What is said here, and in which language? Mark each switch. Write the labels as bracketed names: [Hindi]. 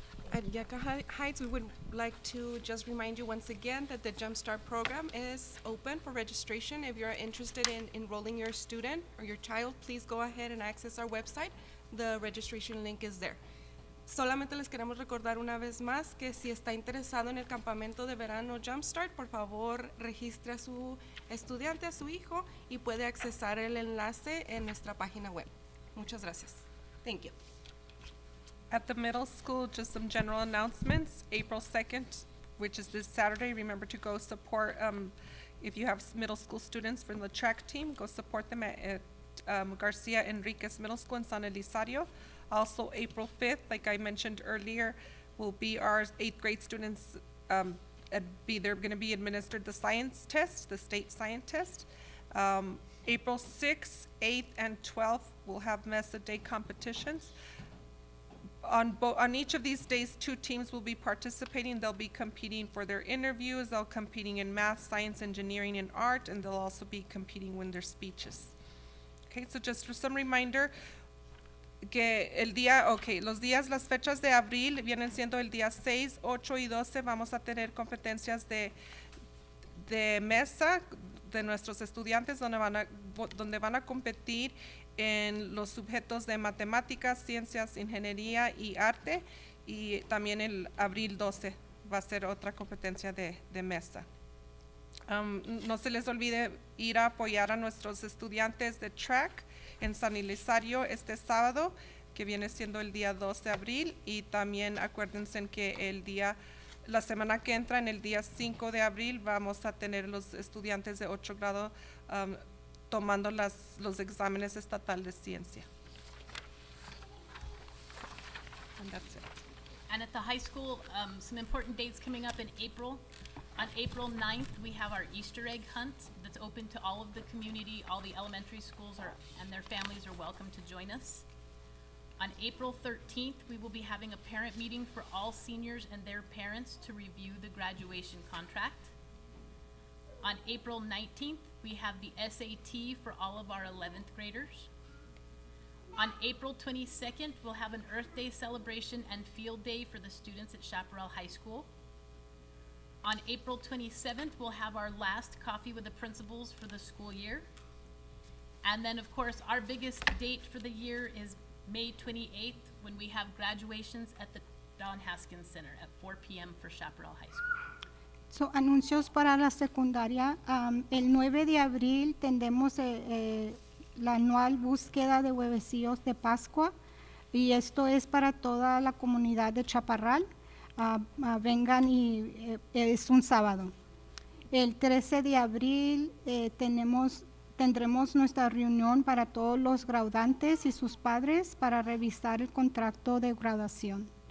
[English] At Yucca Heights, we would like to just remind you once again that the Jumpstart program is open for registration. If you're interested in enrolling your student or your child, please go ahead and access our website. The registration link is there. [Spanish] Solamente les queremos recordar una vez más que si está interesado en el campamento de verano Jumpstart, por favor registre a su estudiante, a su hijo, y puede accesar el enlace en nuestra página web. Muchas gracias. [English] Thank you. At the middle school, just some general announcements. April 2nd, which is this Saturday, remember to go support, if you have middle school students from the track team, go support them at Garcia Enriquez Middle School in San Elizario. Also, April 5th, like I mentioned earlier, will be our 8th grade students, they're going to be administered the science test, the state science test. April 6th, 8th, and 12th, we'll have Mesa Day competitions. On each of these days, 2 teams will be participating. They'll be competing for their interviews. They'll competing in math, science, engineering, and art, and they'll also be competing with their speeches. Okay, so just for some reminder, [Spanish] que los días, las fechas de abril vienen siendo el día 6, 8 y 12. Vamos a tener competencias de mesa de nuestros estudiantes donde van a competir en los sujetos de matemáticas, ciencias, ingeniería y arte, y también el abril 12 va a ser otra competencia de mesa. No se les olvide ir a apoyar a nuestros estudiantes de track en San Elizario este sábado, que viene siendo el día 2 de abril, y también acuérdense que la semana que entra, en el día 5 de abril, vamos a tener los estudiantes de 8 grado tomando los exámenes estatal de ciencia. [English] And that's it. And at the high school, some important dates coming up in April. On April 9th, we have our Easter egg hunt that's open to all of the community. All the elementary schools and their families are welcome to join us. On April 13th, we will be having a parent meeting for all seniors and their parents to review the graduation contract. On April 19th, we have the SAT for all of our 11th graders. On April 22nd, we'll have an Earth Day celebration and field day for the students at Chaparral High School. On April 27th, we'll have our last coffee with the principals for the school year. And then, of course, our biggest date for the year is May 28th, when we have graduations at the Don Haskins Center at 4 p.m. for Chaparral High School. [Spanish] So, anuncios para la secundaria. El 9 de abril tendremos la anual búsqueda de huevecillos de Pascua, y esto es para toda la comunidad de Chaparral. Vengan y es un sábado. El 13 de abril tendremos nuestra reunión para todos los graduantes y sus padres para revisar el contrato de graduación.